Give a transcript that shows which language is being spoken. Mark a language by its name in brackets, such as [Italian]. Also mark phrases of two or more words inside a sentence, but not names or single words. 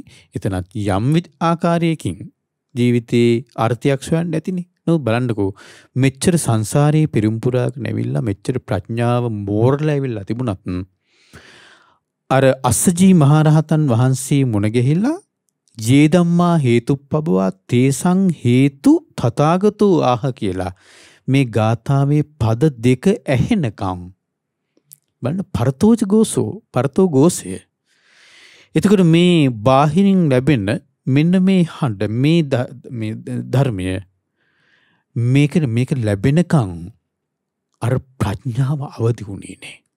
[Sinhala] එතනත් යම් ආකාරයකින් ජීවිතේ අර්ථයක් සොයන්න ඇතිනේ. නමුත් බලන්නකෝ මෙච්චර සංසාරේ පෙරම්පුරාගෙන ඇවිල්ලා මෙච්චර ප්‍රඥාව මෝරලා ඇවිල්ලා තිබුණත් අර අස්සජී මහරහතන් වහන්සේ මුණ ගැහිලා [Pali] යේ ධම්මා හේතුප්පබවා තේසං හේතු තථාගතෝ ආහ [Sinhala] කියලා මේ ගාථාවේ පද දෙක ඇහෙනකම් බලන්න පරතෝ ගෝසය. එතකොට මේ බාහිරින් ලැබෙන මෙන්න මේ හඬ මේ ධර්මය මේක ලැබෙනකන් අර ප්‍රඥාව අවදි වුණේ නෑ.